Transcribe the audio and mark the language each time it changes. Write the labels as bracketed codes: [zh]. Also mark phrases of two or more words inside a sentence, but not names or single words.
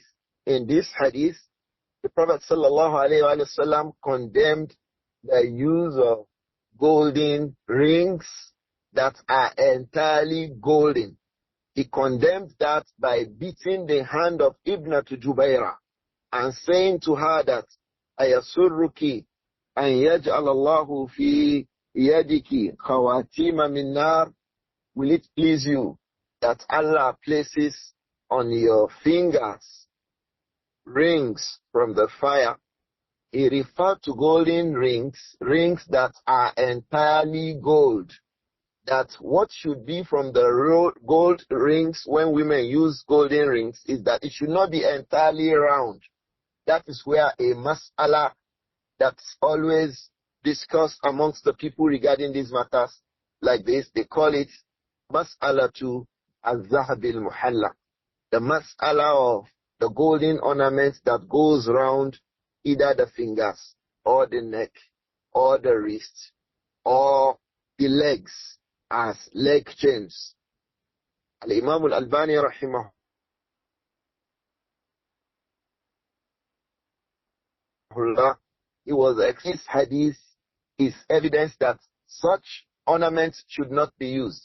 [en] In this hadith, the Prophet ﷺ condemned the use of golden rings that are entirely golden. He condemned that by beating the hand of Ibnatu Jubayra and saying to her that, [ar] أيسرك أن يجعل الله في يديك خواتيم من نار. [en] Will it please you that Allah places on your fingers rings from the fire? He referred to golden rings, rings that are entirely gold. That what should be from the gold rings when women use golden rings is that it should not be entirely round. That is where a mas'ala that's always discussed amongst the people regarding these matters like this, they call it [ar] مسألة الذهب المحلق. [en] The mas'ala of the golden ornaments that goes round either the fingers or the neck or the wrist or the legs as leg chains. Al-Imam Al-Albani rahimahullah, this hadith is evidence that such ornaments should not be used.